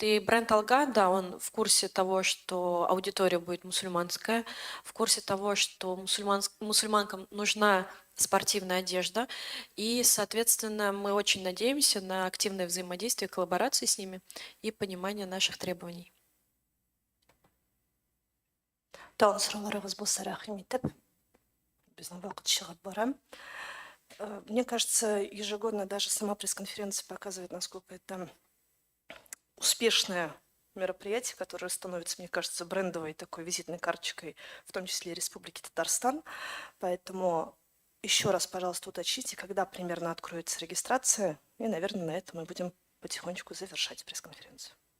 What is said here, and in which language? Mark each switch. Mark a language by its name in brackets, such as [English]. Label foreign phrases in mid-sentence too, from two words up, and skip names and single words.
[Russian] И бренд Алга, да, он в курсе того, что аудитория будет мусульманская, в курсе того, что мусульманкам нужна спортивная одежда, и, соответственно, мы очень надеемся на активное взаимодействие, коллаборации с ними и понимание наших требований. [Kazakh] Тағын сұрауларыңыз болса рахмет етіп, біздің уақыт шығып барам. [Russian] Мне кажется, ежегодно даже сама пресс-конференция показывает, насколько это успешное мероприятие, которое становится, мне кажется, брендовой такой визитной карточкой, в том числе и Республики Татарстан. Поэтому еще раз, пожалуйста, уточните, когда примерно откроется регистрация, и, наверное, на этом мы будем потихонечку завершать пресс-конференцию.